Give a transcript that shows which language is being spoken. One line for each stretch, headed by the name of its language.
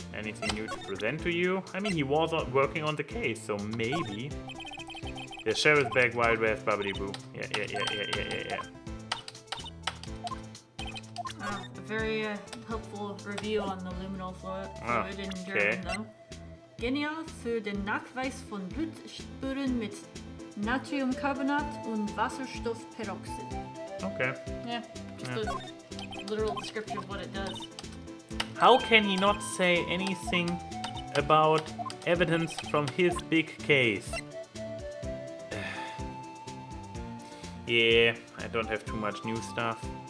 English: Anything new to present to you? I mean, he was working on the case, so maybe. The sheriff's back, Wild West, Babbity Boo. Yeah. A very helpful review on the luminal fluid in German, though.
German: Genial für den Nachweis von Blutspuren mit Natriumcarbonat und Wasserstoffperoxid.
English: Okay. Yeah, just a literal description of what it does. How can he not say anything about evidence from his big case? Yeah, I don't have too much new stuff.